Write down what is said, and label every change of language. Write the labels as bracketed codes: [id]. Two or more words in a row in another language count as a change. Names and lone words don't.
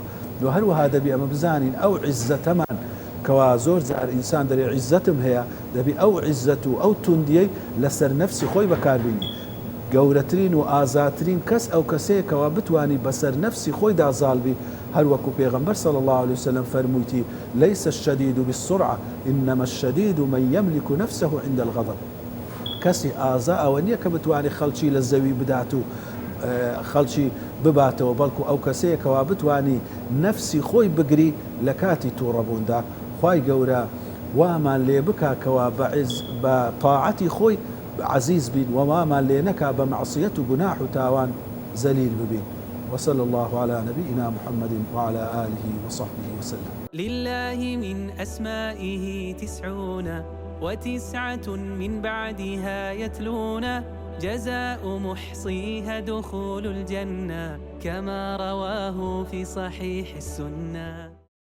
[ckb] و هەروەها دەبی ئەمە بزانین ئەو عیزەتەمان کەوا زۆر جار ئینسان دەرێ عیزەتم هەیە، دەبی ئەو عیزەت و ئەو توندیەی لەسەر نەفسی خۆی بەکاربینی. گەورەترین و ئازاترین کەس ئەو کەسەیەکەوە بتوانی بەسەر نەفسی خۆیدا زاڵبی، هەروەکو پێغەمبەر [ar] صلی الله عليه وسلم [ckb] فەرموویتی [ar] ليس الشديد بالسرعة إنما الشديد من يملك نفسه عند الغضب. [ckb] کەسی ئازا ئەوە نییە کە بتوانێت خەڵکی لە زەوی بدات و خەڵکی بباتەوە، بەڵکو ئەو کەسەیەکەوە بتوانی نەفسی خۆی بگری لە کاتی تووڕەبووندا. خوای گەورە وامان لێ بکاکەوە بە طاعەتی خۆی عزیز بین، ووامان لێ نەکا بە معصیەت و گوناح و تاوان زەلیل ببین. [ar] وصلى الله على نبينا محمد وعلى آله وصحبه وسلم. لله من أسمائه 99 من بعدها يتلون، جزاء محصيها دخول الجنة كما رواه في صحيح السنة.